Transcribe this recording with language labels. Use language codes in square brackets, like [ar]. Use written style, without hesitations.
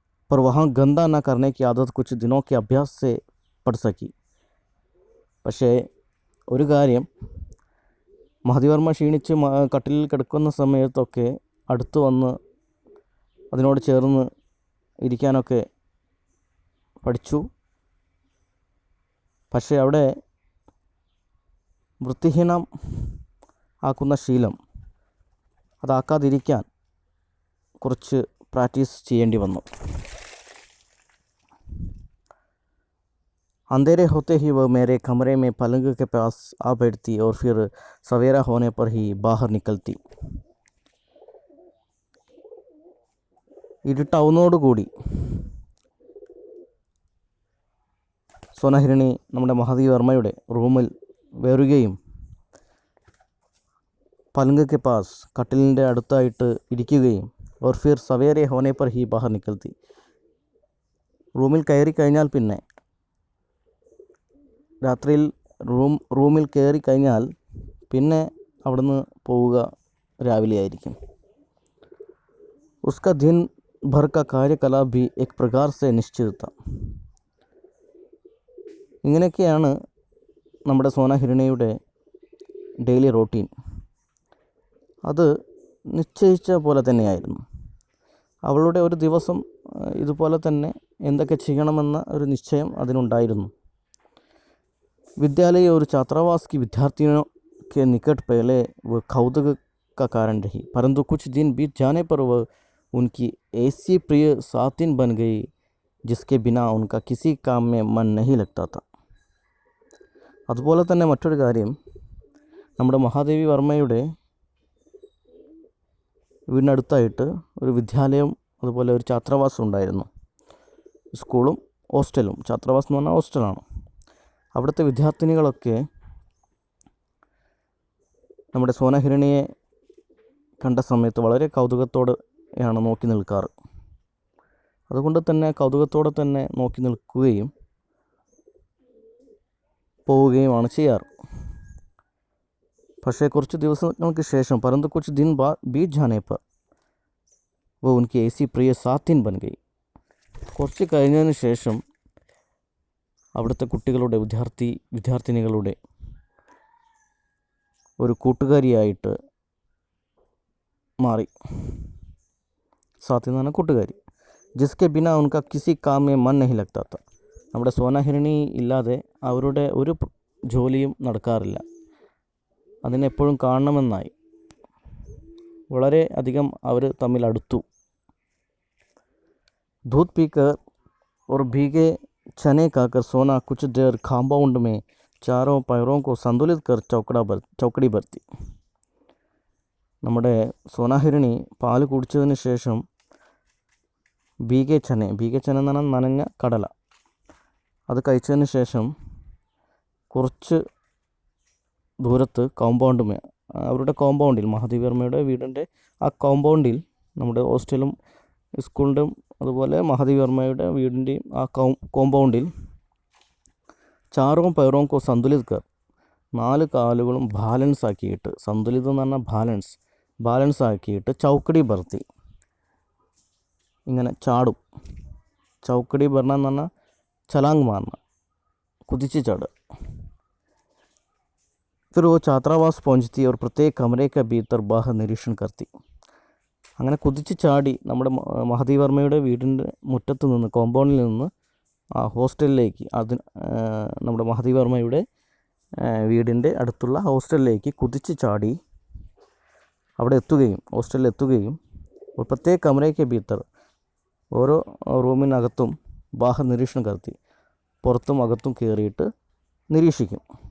[hi] पर वहाँ गंदा न करने की आदत कुछ दिनों के अभ्यास से पड़ सकी. [ml] പക്ഷേ ഒരു കാര്യം, മഹാദേവി വർമ്മ ക്ഷീണിച്ച് കട്ടിലിൽ കിടക്കുന്ന സമയത്തൊക്കെ അടുത്ത് വന്ന് അതിനോട് ചേർന്ന് ഇരിക്കാനൊക്കെ പഠിച്ചു. പക്ഷേ അവിടെ വൃത്തിഹീനം ആക്കുന്ന ശീലം അതാക്കാതിരിക്കാൻ കുറച്ച് പ്രാക്ടീസ് ചെയ്യേണ്ടി വന്നു. [hi] अंधेरे होते ही वह मेरे कमरे में पलंग के पास आ बैठती और फिर सवेरा होने पर ही बाहर निकलती. [ml] ഇരുട്ടാവുന്നതോടുകൂടി സോന ഹിരണി നമ്മുടെ മഹാദേവി വർമ്മയുടെ റൂമിൽ വരികയും [hi] പലങ്ക് കെ പാസ്, [ml] കട്ടിലിൻ്റെ അടുത്തായിട്ട് ഇരിക്കുകയും, [hi] और फिर सवेरे होने पर ही बाहर निकलती. [ml] റൂമിൽ കയറി കഴിഞ്ഞാൽ പിന്നെ, രാത്രിയിൽ റൂമിൽ കയറി കഴിഞ്ഞാൽ പിന്നെ അവിടുന്ന് പോവുക രാവിലെ ആയിരിക്കും. [hi] उसका दिन भर का कार्यकलाप भी एक प्रकार से निश्चित था. [ml] ഇങ്ങനെയൊക്കെയാണ് നമ്മുടെ സോന ഹിരണയുടെ ഡെയിലി റൂട്ടീൻ. അത് നിശ്ചയിച്ച പോലെ തന്നെയായിരുന്നു. അവളുടെ ഒരു ദിവസം ഇതുപോലെ തന്നെ എന്തൊക്കെ ചെയ്യണമെന്ന ഒരു നിശ്ചയം അതിനുണ്ടായിരുന്നു. [hi] विद्यालय और छात्रावास की विद्यार्थियों के निकट पहले वह कौतुक का कारण रही, परंतु कुछ दिन बीत जाने पर वह उनकी ऐसी प्रिय साथिन बन गई जिसके बिना उनका किसी काम में मन नहीं लगता था. [ml] അതുപോലെ തന്നെ മറ്റൊരു കാര്യം, നമ്മുടെ മഹാദേവി വർമ്മയുടെ വീടിനടുത്തായിട്ട് ഒരു വിദ്യാലയം, അതുപോലെ ഒരു ഛാത്രാവാസം ഉണ്ടായിരുന്നു. സ്കൂളും ഹോസ്റ്റലും. ഛാത്രാവാസം എന്ന് പറഞ്ഞാൽ ഹോസ്റ്റലാണ്. അവിടുത്തെ വിദ്യാർത്ഥിനികളൊക്കെ നമ്മുടെ സോന ഹിരണിയെ കണ്ട സമയത്ത് വളരെ കൗതുകത്തോടെയാണ് നോക്കി നിൽക്കാറ്. അതുകൊണ്ട് തന്നെ കൗതുകത്തോടെ തന്നെ നോക്കി നിൽക്കുകയും പോവുകയുമാണ് ചെയ്യാറ്. പക്ഷേ കുറച്ച് ദിവസങ്ങൾക്ക് ശേഷം [hi] परंतु कुछ दिन बाद बीत जाने पर वो उनकी ऐसी प्रिय साथिन बन गई. [ml] കുറച്ച് കഴിഞ്ഞതിന് ശേഷം അവിടുത്തെ കുട്ടികളുടെ വിദ്യാർത്ഥിനികളുടെ ഒരു കൂട്ടുകാരിയായിട്ട് മാറി. സാത്തി എന്ന് പറഞ്ഞാൽ കൂട്ടുകാരി. [hi] ജിസ്കെ ബിന ഉൻക കിസി കാം മേ മൻ നഹി ലഗ്താ താ. [ml] നമ്മുടെ സോനാഹിരണി ഇല്ലാതെ അവരുടെ ഒരു ജോലിയും നടക്കാറില്ല. അതിനെപ്പോഴും കാണണമെന്നായി. വളരെ അധികം അവർ തമ്മിൽ അടുത്തു. [hi] दूध पीकर और भीगे चने खाकर सोना कुछ देर कंपाउंड में चारों पैरों को संतुलित कर चौकड़ी भरती. [ml] നമ്മുടെ സോനാഹിരണി പാൽ കുടിച്ചതിന് ശേഷം ഭീകെ ചന എന്ന് പറഞ്ഞാൽ നനഞ്ഞ കടല, അത് കഴിച്ചതിന് ശേഷം കുറച്ച് ദൂരത്ത് അവരുടെ കോമ്പൗണ്ടിൽ, മഹാദേവി വർമ്മയുടെ വീടിൻ്റെ ആ കോമ്പൗണ്ടിൽ, നമ്മുടെ ഹോസ്റ്റലും സ്കൂളിൻ്റെയും അതുപോലെ മഹാദേവി വർമ്മയുടെ വീടിൻ്റെയും ആ കോമ്പൗണ്ടിൽ [hi] ചാറും പയറും സന്തുലിത് കർ, [ml] 4 കാലുകളും ബാലൻസ് ആക്കിയിട്ട്, സന്തുലിത് എന്ന് പറഞ്ഞാൽ ബാലൻസ് ആക്കിയിട്ട് [hi] ചൗക്കടി ഭർത്തി, [ml] ഇങ്ങനെ ചാടും. ചൗക്കടി ഭരണം എന്ന് പറഞ്ഞാൽ ചലാങ് മാറണം, കുതിച്ച് ചാടുക. [hi] फिर वो छात्रावास पहुंचती और प्रत्येक कमरे के भीतर बाहर निरीक्षण करती. [ml] അങ്ങനെ കുതിച്ച് ചാടി നമ്മുടെ മഹാദേവി വർമ്മയുടെ വീടിൻ്റെ മുറ്റത്ത് നിന്ന്, കോമ്പൗണ്ടിൽ നിന്ന് ആ ഹോസ്റ്റലിലേക്ക്, നമ്മുടെ മഹാദേവി വർമ്മയുടെ വീടിൻ്റെ അടുത്തുള്ള ഹോസ്റ്റലിലേക്ക് കുതിച്ച് ചാടി ഹോസ്റ്റലിൽ എത്തുകയും [hi] പ്രത്യേക കമരയ്ക്ക് ഭീത്തർ, [ml] ഓരോ റൂമിനകത്തും ബാഹർ നിരീക്ഷണം നടത്തി, പുറത്തും അകത്തും കയറിയിട്ട് നിരീക്ഷിക്കും.